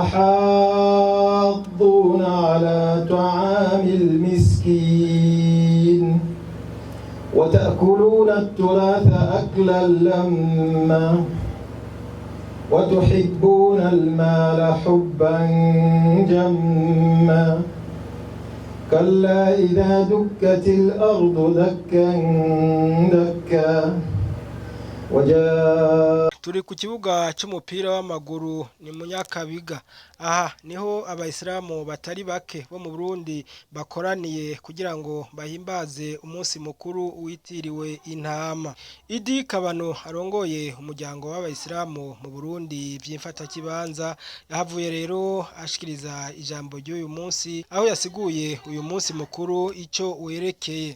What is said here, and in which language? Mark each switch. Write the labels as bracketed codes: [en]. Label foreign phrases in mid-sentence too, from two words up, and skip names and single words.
[ar] تحاضون على طعام المسكين وتأكلون التراث أكلا لما وتحبون المال حبا جما كلا إذا دكت الأرض دكا دكا وجاء. [rn] Turi ku kibuga cy'umupira w'amaguru ni mu Nyakabiga. Aha niho abayisilamu batari bake bo mu Burundi bakoraniye kugira ngo bahimbaze umunsi mukuru witiriwe intama. Idi Kabano arongoye umuryango w'abayisilamu mu Burundi by'imfata kibanza yahavuye rero ashikiriza ijambo ry'uyu munsi aho yasiguye uyu munsi mukuru icyo werekeye.